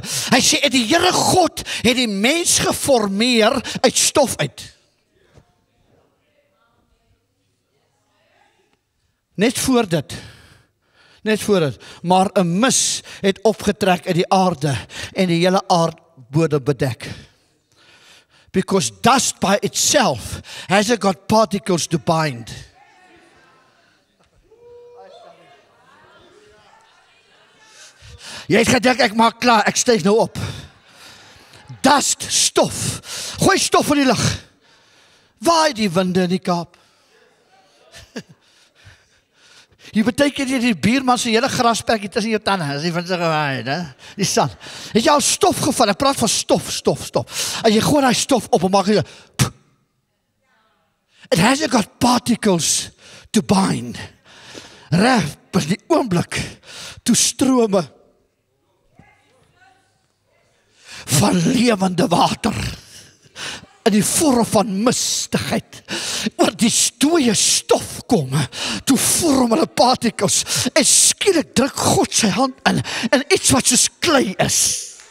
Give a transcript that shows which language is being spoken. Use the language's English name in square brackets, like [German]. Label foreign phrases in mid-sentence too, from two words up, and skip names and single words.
[Afrikaans] Hy sê, die Here God het die mens geformeer uit stof uit. Net voor dit. Maar 'n mis het opgetrek uit die aarde en die hele aardbodem bedek. [English] Because dust by itself hasn't got particles to bind. [Afrikaans] Jy het gedink, ek maak klaar, ek styg nou op. Dust, stof. Gooi stof in die lug. Waai die winde in die Kaap. Jy beteken jy die buurman se hele grasperkie tussen jou tande, as jy van sy gewaai, né? Die sand. Het jy al stof geval? Ek praat van stof. As jy gooi daai stof op en maak jy, [English] it hasn't got particles to bind. [Afrikaans] Reg, pas die oomblik toe strome van lewende water in die vorm van mistigheid oor die dooie stof kom, toe vorm hulle particles en skielik druk God sy hand in iets wat soos klei is.